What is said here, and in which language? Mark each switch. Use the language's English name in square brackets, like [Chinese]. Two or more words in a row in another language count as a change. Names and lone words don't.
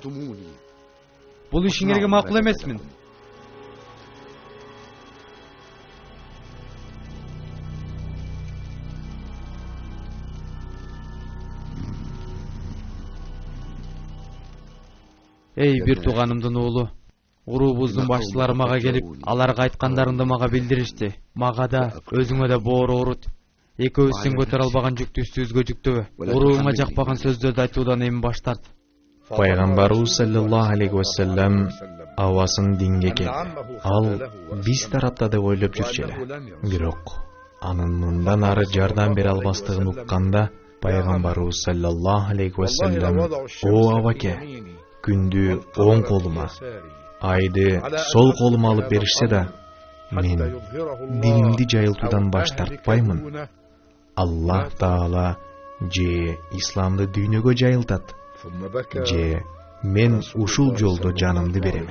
[Kyrgyz] Бул ишиңерге макул эмесмин. Эй, бир тууганымдын уулу, уруубуздун башчылары мага келип, аларга айткандарыңды мага билдиришти. Мага да, өзүңө да боору оорут. Экөөбүз сен көтөрө албаган жүктү үстүбүзгө жүктөбө. Урууңа жакпаган сөздөрдү айтуудан эми баш тарт. Пайгамбарыбыз [Arabic] صلى الله عليه وسلم [Kyrgyz] авасын динге келди. Ал биз тарапта деп ойлоп жүрчү эле. Бирок анын мындан ары жардам бере албастыгын укканда, пайгамбарыбыз [Arabic] صلى الله عليه وسلم: [Kyrgyz] "О абаке, күндү оң колума, айды сол колума алып беришсе да, мен динимди жайылтуудан баш тартпаймын. Аллах Таала же исламды дүйнөгө жайылтат, же мен ушул жолдо жанымды берем."